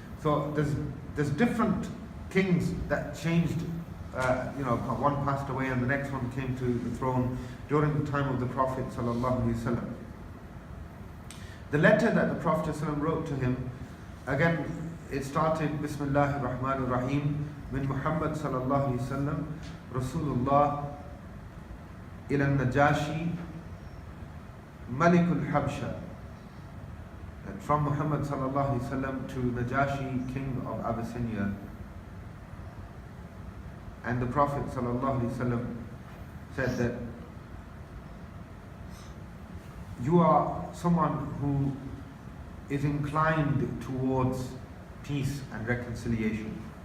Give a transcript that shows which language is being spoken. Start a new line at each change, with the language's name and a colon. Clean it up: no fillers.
English: So there's different kings that changed, one passed away and the next one came to the throne during the time of the Prophet ﷺ. The letter that the Prophet ﷺ wrote to him, again, it started Bismillahir Rahmanir Rahim,
Arabic: من محمد صلى الله عليه وسلم رسول الله إلى النجاشي ملك الحبشة.
English: And from Muhammad صلى الله عليه وسلم to Najashi, king of Abyssinia. And the Prophet صلى الله عليه وسلم said that you are someone who is inclined towards peace and reconciliation.